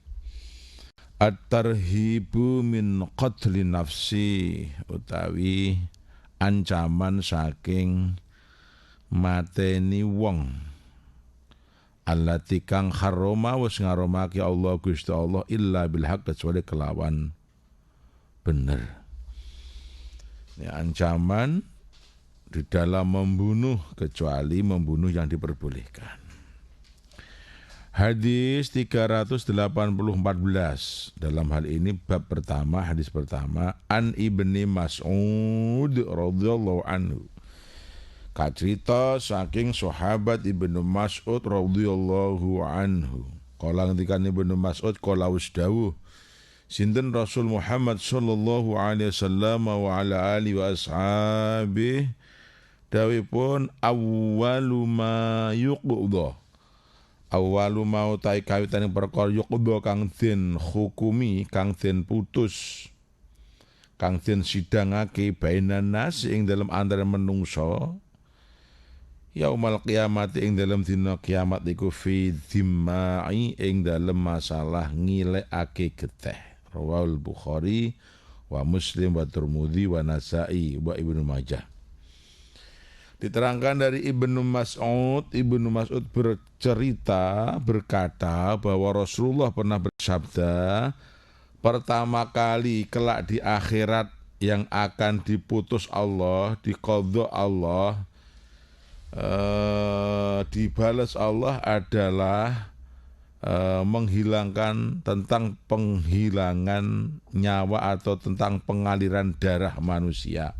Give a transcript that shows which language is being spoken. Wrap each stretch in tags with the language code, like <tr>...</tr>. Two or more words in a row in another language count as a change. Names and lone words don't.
<ar>الترهيب من قتل النفس,</ar> <jv>utawi ancaman saking mateni wong. Allati kang haroma wis ngaromake Allah Gusti Allah</jv> <ar>إلا بالحق,</ar> <jv>kecuali kelawan bener.</jv> <id>Ini ancaman di dalam membunuh, kecuali membunuh yang diperbolehkan. Hadis 380-14 dalam hal ini bab pertama, hadis pertama,</id> <ar>عن ابن مسعود رضي الله عنه,</ar> <jv>Kacerita saking sahabat Ibnu Mas'ud</jv> <ar>رضي الله عنه.</ar> <jv>Kala ngendikan Ibnu Mas'ud kala wis dawuh sinten Rasul Muhammad</jv> <ar>صلى الله عليه وسلم وعلى آله وأصحابه</ar> <jv>dawuhipun</jv> <ar>أول ما يقضى. أول ما</ar> <jv>utai kawitane perkara yuqda kang den hukumi, kang den putus, kang den sidangake</jv> <ar>بين الناس</ar> <jv>ing dalem antara menungso</jv> <ar>يوم القيامة</ar> <jv>ing dalam dina kiamat iku</jv> <ar>في الدماء</ar> <jv>ing dalam masalah ngilekake geteh.</jv> <ar>رواه البخاري ومسلم والترمذي والنسائي وابن ماجه.</ar> <id>Diterangkan dari Ibnu Mas'ud berkata bahwa Rasulullah pernah bersabda, pertama kali kelak di akhirat yang akan diputus Allah, diqadha Allah, dibalas Allah adalah menghilangkan tentang penghilangan nyawa atau tentang pengaliran darah manusia.</id>